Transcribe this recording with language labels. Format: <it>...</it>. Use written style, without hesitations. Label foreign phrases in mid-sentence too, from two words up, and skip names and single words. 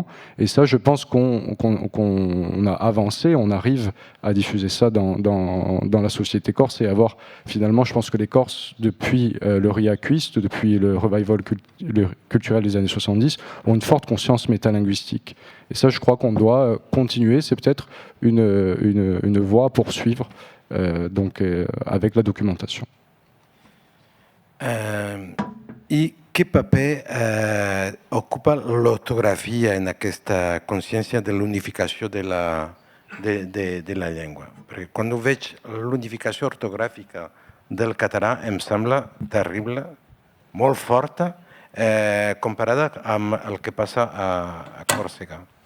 <fr>Et ça, je pense qu'on a avancé, on arrive à diffuser ça dans la société corse et avoir finalement, je pense que les Corses, depuis le Riacuiste, depuis le revival culturel des années 70, ont une forte conscience métalinguistique. Et ça, je crois qu'on doit continuer. C'est peut-être une voie à poursuivre avec la documentation.</fr> <ca>I quin paper ocupa l'ortografia en aquesta consciència de l'unificació de la llengua? Perquè quan veig l'unificació ortogràfica del català em sembla terrible, molt forta, comparada amb el que passa a Còrsega.</ca>